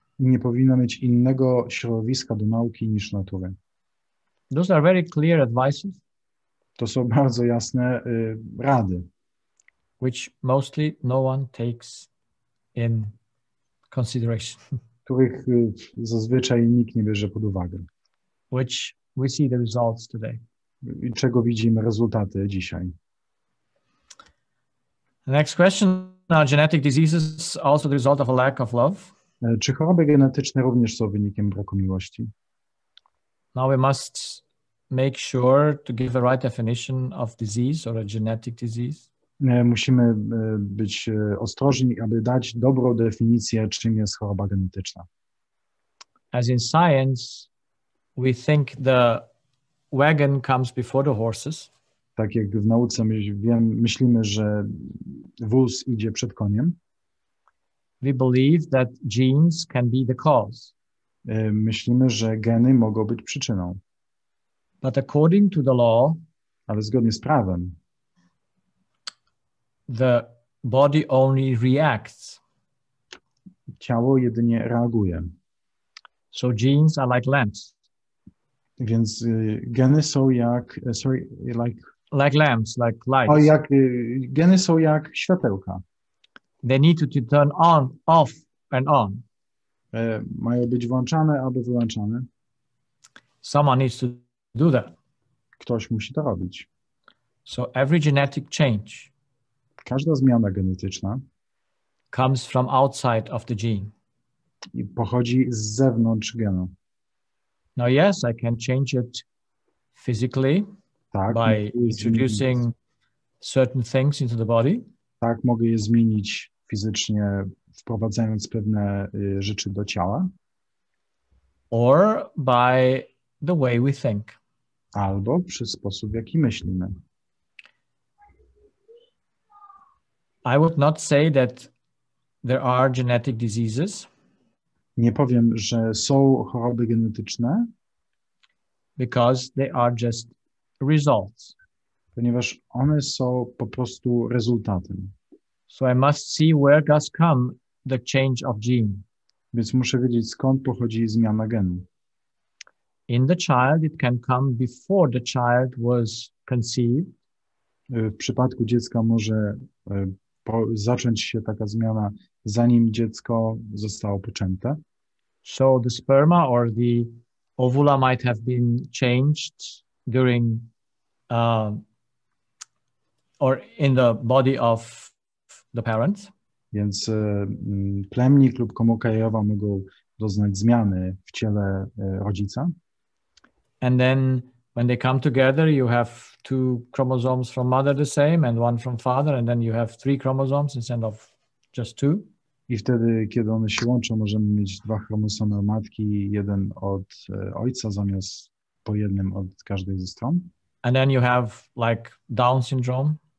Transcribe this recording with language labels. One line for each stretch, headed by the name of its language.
Polish: I nie powinno mieć innego środowiska do nauki niż natury.
English: Those are very clear advices.
Polish: To są bardzo jasne rady,
English: which mostly no one takes in consideration.
Polish: Których zazwyczaj nikt nie bierze pod uwagę.
English: Which we see the results today.
Polish: I czego widzimy rezultaty dzisiaj.
English: The next question, are genetic diseases also the result of a lack of love?
Polish: Czy choroby genetyczne również są wynikiem braku miłości?
English: Now we must make sure to give the right definition of disease or a genetic disease.
Polish: Musimy być ostrożni, aby dać dobrą definicję, czym jest choroba genetyczna.
English: As in science, we think the wagon comes before the horses.
Polish: Tak jak w nauce myślimy, że wóz idzie przed koniem,
English: we believe that genes can be the cause.
Polish: Myślimy, że geny mogą być przyczyną.
English: But according to the law,
Polish: ale zgodnie z prawem,
English: the body only reacts.
Polish: Ciało jedynie reaguje.
English: So genes are like lamps.
Polish: Więc geny są jak,
English: like lamps, like lights.
Polish: Geny są jak światełka.
English: They need to turn on, off and on.
Polish: Mają być włączane albo wyłączane.
English: Someone needs to do that.
Polish: Ktoś musi to robić.
English: So every genetic change
Polish: każda zmiana genetyczna
English: comes from outside of the gene.
Polish: I pochodzi z zewnątrz genu.
English: Now, yes, I can change it physically by introducing certain things into the body.
Polish: Tak, mogę je zmienić fizycznie, wprowadzając pewne rzeczy do ciała.
English: Or by the way we think.
Polish: Albo przez sposób, w jaki myślimy.
English: I would not say that there are genetic diseases.
Polish: Nie powiem, że są choroby genetyczne.
English: Because they are just results.
Polish: Ponieważ one są po prostu rezultatem.
English: So I must see where does come the change of gene.
Polish: Więc muszę wiedzieć, skąd pochodzi zmiana genu.
English: In the child, it can come before the child was conceived.
Polish: W przypadku dziecka może zacząć się taka zmiana, zanim dziecko zostało poczęte.
English: So the sperma or the ovula might have been changed during or in the body of the parents.
Polish: Więc plemnik lub komórka jajowa mogą doznać zmiany w ciele rodzica.
English: And then when they come together, you have 2 chromosomes from mother the same and 1 from father, and then you have 3 chromosomes instead of just 2.
Polish: I wtedy, kiedy one się łączą, możemy mieć 2 chromosomy od matki, jeden od ojca, zamiast po jednym od każdej ze stron.
English: And then you have like Down syndrome.